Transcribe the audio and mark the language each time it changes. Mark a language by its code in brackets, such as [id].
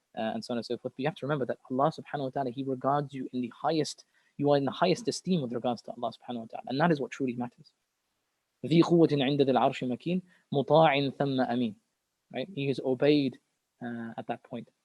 [en] and so on and so forth. But you have to remember that Allah subhanahu wa ta'ala, He regards you in the highest, you are in the highest esteem with regards to Allah subhanahu wa ta'ala. And that is what truly matters. [ar] ذي قوة عند ذي العرش مكين مطاع ثم أمين. [en] Right? He is obeyed at that point.